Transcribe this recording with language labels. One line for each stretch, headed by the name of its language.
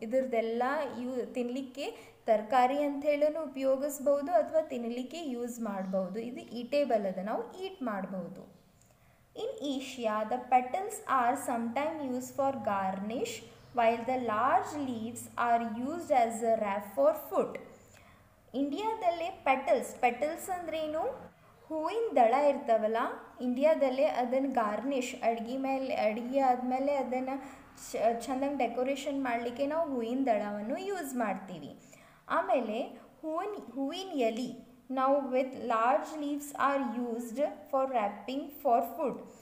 Kannada: ಇದ್ರದ್ದೆಲ್ಲ ತಿನ್ನಲಿಕ್ಕೆ ತರಕಾರಿ ಅಂತ ಹೇಳೂ ಉಪಯೋಗಿಸ್ಬೋದು ಅಥವಾ ತಿನ್ನಲಿಕ್ಕೆ ಯೂಸ್ ಮಾಡ್ಬೋದು. ಇದು ಈಟೇಬಲ್ ಅದ, ನಾವು ಈಟ್ ಮಾಡ್ಬೋದು.
English: In Asia, the petals are sometimes used for garnish, while the large leaves are used as a wrap for food.
Kannada: ಇಂಡಿಯಾದಲ್ಲೇ petals ಅಂದ್ರೇನು? ಹೂವಿನ ದಳ ಇರ್ತಾವಲ್ಲ, ಇಂಡಿಯಾದಲ್ಲೇ ಅದನ್ನು ಗಾರ್ನಿಷ್, ಅಡುಗೆ ಆದಮೇಲೆ ಅದನ್ನು ಚೆಂದಂಗೆ ಡೆಕೋರೇಷನ್ ಮಾಡಲಿಕ್ಕೆ ನಾವು ಹೂವಿನ ದಳವನ್ನು ಯೂಸ್ ಮಾಡ್ತೀವಿ. ಆಮೇಲೆ ಹೂವಿನ ಎಲೆ ನಾವು
English: With large leaves are used for wrapping for food.